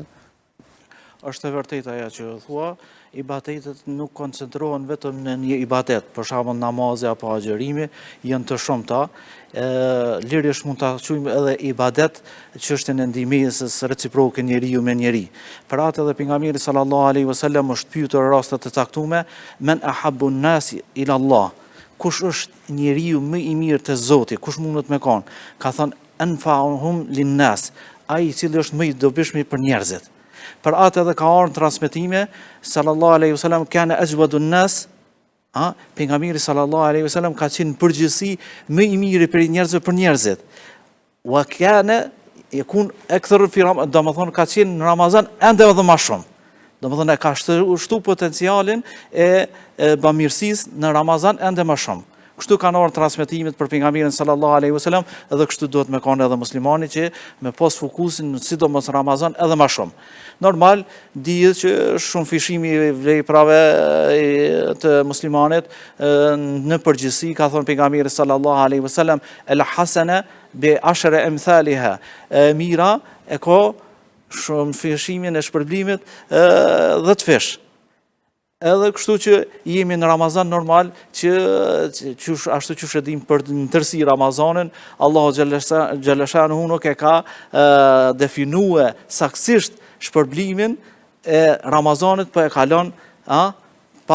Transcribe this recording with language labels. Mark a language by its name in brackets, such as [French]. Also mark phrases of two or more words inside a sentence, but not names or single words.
[Albanian] Është e vërtetë ajo që thua, ibadetet nuk koncentrohen vetëm në një ibadet, për shembull namazi apo agjërimi, janë të shumta. Lirisht mund ta quajmë edhe ibadet çështën e ndihmës reciproke njeriu me njeri. Për atë edhe pejgamberi [Arabic] صلى الله عليه وسلم [Albanian] është pyetur raste të caktuara [Arabic] من أحب الناس إلى الله. [Albanian] Kush është njeriu më i mirë te Zoti, kush mundet me kon? Ka thënë [Arabic] أنفعهم للناس, [Albanian] ai i cili është më i dobishëm për njerëzit. Për atë edhe ka ardhur transmetime [Arabic] صلى الله عليه وسلم كان أجود الناس, [Albanian] pejgamberi [Arabic] صلى الله عليه وسلم [Albanian] ka qenë përgjithësi më i miri për njerëzve për njerëzit. [Arabic] وكان يكون أكثر في رمضان, [Albanian] domethënë ka qenë në Ramazan ende edhe më shumë. Domethënë ka shtu potencialin e bamirësisë në Ramazan ende më shumë. Kështu kanë ardhur transmetimet për pejgamberin [Arabic] صلى الله عليه وسلم, [Albanian] edhe kështu duhet me kanë edhe muslimani që me pas fokusin sidomos Ramazan edhe më shumë. Normal dihet që shumë fishimi i veprave të muslimanit në përgjithësi ka thënë pejgamberi [Arabic] صلى الله عليه وسلم الحسنة بعشر أمثالها. [Albanian] Mira e ka shumë fishimin e shpërblimit 10 fish. Edhe kështu që jemi në Ramazan normal që ashtu që shëdim për në tërsi Ramazanin, Allahu xhaleshanu nuk e ka definue saksisht shpërblimin e Ramazanit, po e kalon pa